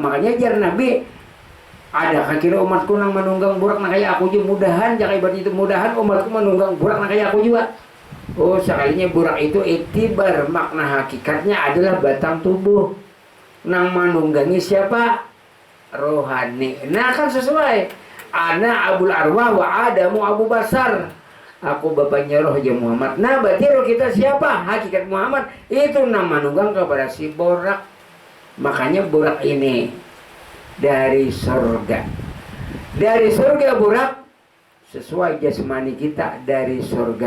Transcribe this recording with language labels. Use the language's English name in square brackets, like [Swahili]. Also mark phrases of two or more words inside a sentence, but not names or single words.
[Banjar] Makanya jar Nabi, ada kira umatku nang menunggang burak nak kayak aku juga, mudahan jangan ibarat itu, mudahan umatku menunggang burak nak kayak aku juga. [Indonesian] Oh, sekalinya burak itu itibar, makna hakikatnya adalah batang tubuh. [Banjar] Nang menunggangi siapa? [Indonesian] Rohani. Nah kan sesuai. [Arabic] أنا أبو الأرواح وآدم أبو البشر. [Indonesian] Aku bapaknya roh ya Muhammad. Nah berarti roh kita siapa? Hakikat Muhammad. Itu nang menunggang kepada si burak. Makanya burak ini dari surga. Dari surga burak, sesuai jasmani kita dari surga.